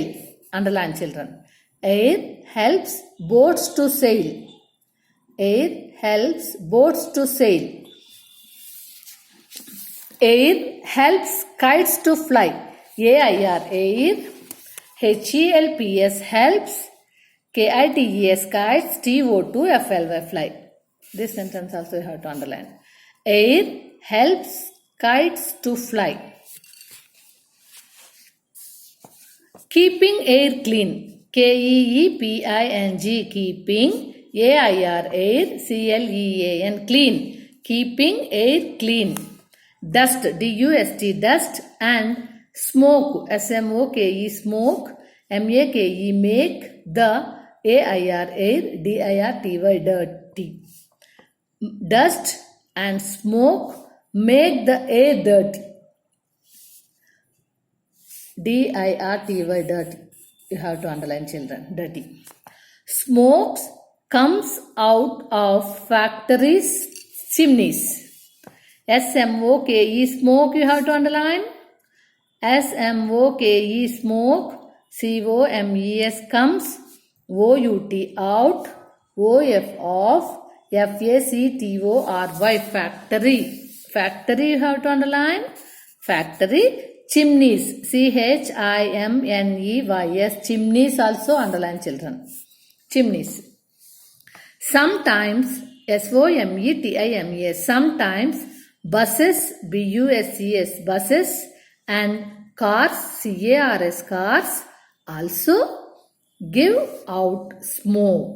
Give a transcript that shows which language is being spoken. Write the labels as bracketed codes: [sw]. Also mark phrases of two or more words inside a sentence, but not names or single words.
[en] Underline children. Air helps boats to sail. Air helps boats to sail. Air helps kites to fly. A-I-R, air. H-E-L-P-S, helps, K-I-T-E-S, kites, T-O-2, F-L-Y, fly. This sentence also you have to underline. Air helps kites to fly. Keeping air clean. K-E-E-P-I-N-G, keeping, A-I-R, air, C-L-E-A-N, clean. Keeping air clean. Dust, D-U-S-T, dust, and smoke, S-M-O-K-E, smoke, M-A-K-E, make, the, A-I-R, air, D-I-R-T-Y, dirty. Dust and smoke make the air dirty. D-I-R-T-Y, dirty. You have to underline children, dirty. Smoke comes out of factories' chimneys. S-M-O-K-E, smoke you have to underline. S-M-O-K-E, smoke. C-O-M-E-S, comes. O-U-T, out. O-F, off. F-A-C-T-O-R-Y, factory. Factory you have to underline. Factory Chimneys, chimneys, chimneys also underline children. Chimneys. Sometimes, SOMETIMES, sometimes buses, BUSES, buses and cars, CARS, cars also give out smoke.